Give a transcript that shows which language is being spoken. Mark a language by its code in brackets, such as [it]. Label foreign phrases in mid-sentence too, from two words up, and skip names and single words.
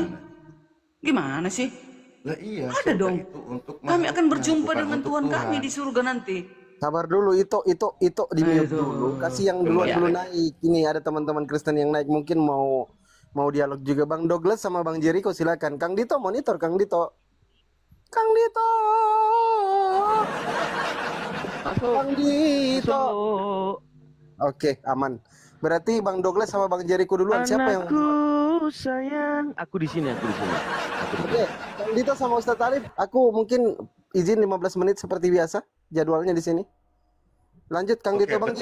[id] Gimana sih? Lah iya, Ada dong. itu untuk Kami akan makhluknya, berjumpa bukan dengan untuk Tuhan kami di surga nanti. Sabar dulu, itu di mute dulu. Kasih yang duluan dulu naik. Ini ada teman-teman Kristen yang naik, mungkin mau dialog juga. Bang Douglas sama Bang Jericho silakan. Kang Dito monitor, Kang Dito. Kang Dito. Kang Dito. Oke, aman. Berarti Bang Douglas sama Bang Jericho duluan. Siapa yang sayang, aku di sini. Oke, Kang Dito sama Ustadz Alif, aku mungkin izin 15 menit seperti biasa jadwalnya di sini. Lanjut Kang Dito, Bang